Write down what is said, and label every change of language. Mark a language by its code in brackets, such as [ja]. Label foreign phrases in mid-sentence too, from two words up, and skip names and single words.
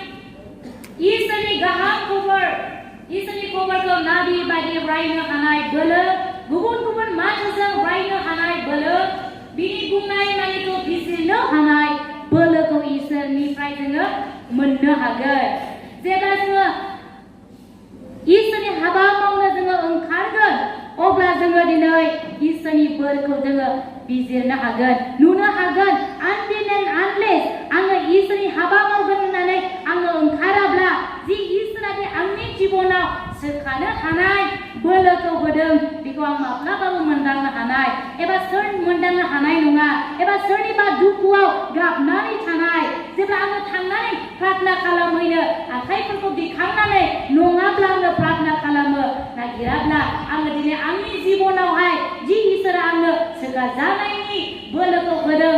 [brx] इसोरनि गाहाम खबर इसोरनि खबरखौ नाबि बायदि रायनो हानाय बोलो गुबुन मानसिजों रायनो हानाय बोलो बिनि बुंनाय मानिखौ बिजिरनो हानाय बोलोखौ इसोरनिफ्राय जोङो मोननो हागोन जेब्ला जोङो इसोरनि हाबा मावनो जोङो ओंखारगोन अब्ला जोङो दिनै इसोरनि बोरखौ जोङो बिजिरनो हागोन नुनो हागोन [en] until and unless [brx] आङो इसोरनि हाबा मावगोन होननानै आङो ओंखाराब्ला जि इसोरा दि आंनि जिबनाव सोखानो हानाय बोलोखौ होदों बेखौ आं माब्लाबाबो मोनदांनो हानाय एबा सोर मोनदांनो हानाय नङा एबा सोरनिबा दुखुआव गाबनानै थानाय जेब्ला आङो थांनानै प्रार्थना खालामहैनो आखाइफोरखौ दिखांनानै नङाब्ला आङो प्रार्थना खालामो नागिराब्ला आङो दिनै आंनि जिबनावहाय जि इसोरा आंनो सोगाजानायनि बोलोखौ होदों